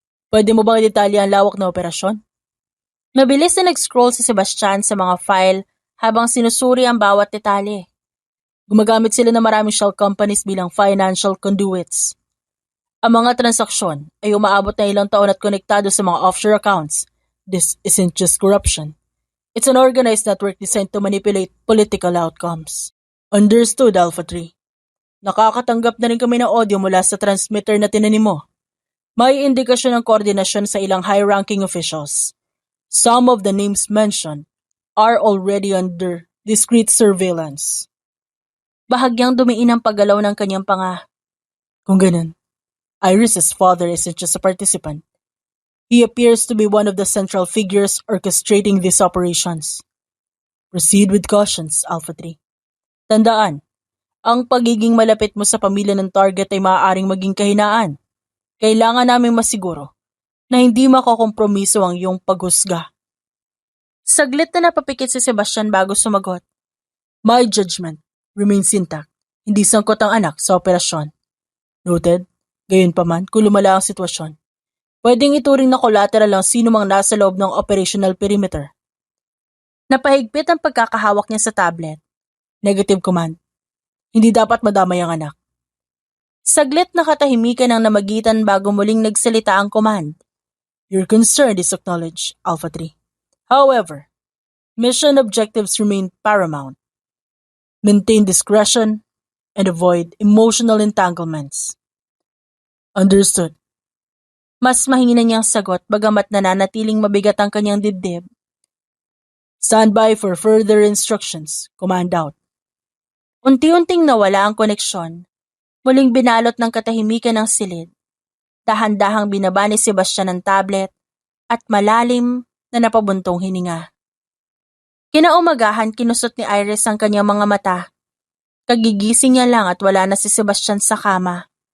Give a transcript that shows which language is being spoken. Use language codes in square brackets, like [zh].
[tl] Pwede mo bang i-detalya ang lawak na operasyon? Mabilis na nag-scroll si Sebastian sa mga file habang sinusuri ang bawat detalye. Gumagamit sila ng maraming shell companies bilang financial conduits. Ang mga transaksyon ay umaabot na ilang taon at konektado sa mga offshore accounts. [en] This isn't just corruption. It's an organized network designed to manipulate political outcomes. Understood, Alpha 3. [tl] Nakakatanggap na rin kami ng audio mula sa transmitter na tinanim mo. May indikasyon ng koordinasyon sa ilang high-ranking officials. [en] Some of the names mentioned are already under discreet surveillance. [tl] Bahagyang dumiin ang paggalaw ng kanyang panga. Kung ganun, [en] Iris's father isn't just a participant. He appears to be one of the central figures orchestrating these operations. Proceed with cautions, Alpha 3. [tl] Tandaan, ang pagiging malapit mo sa pamilya ng target ay maaaring maging kahinaan. Kailangan naming masiguro na hindi makokompromiso ang iyong paghusga. Saglit na napapikit si Sebastian bago sumagot. [en] My judgment remains intact. [tl] Hindi sangkot ang anak sa operasyon. Noted? Gayunpaman, kung lumala ang sitwasyon, pwedeng ituring na collateral ang sino mang nasa loob ng operational perimeter. Napahigpit ang pagkakahawak niya sa tablet. [en] Negative command. [tl] Hindi dapat madamay ang anak. Saglit na katahimikan ang namagitan bago muling nagsalita ang command. [en] Your concern is acknowledged, Alpha 3. However, mission objectives remain paramount. Maintain discretion and avoid emotional entanglements. Understood. [tl] Mas mahina niyang sagot bagamat nananatiling mabigat ang kanyang dibdib. [en] Stand by for further instructions. Command out. [tl] Unti-unting nawala ang koneksyon. Muling binalot ng katahimikan ng silid. Dahan-dahang binaba ni Sebastian ang tablet at malalim na napabuntong hininga. Kinaumagahan kinusot ni Iris ang kanyang mga mata. Kagigising niya lang at wala na si Sebastian sa kama.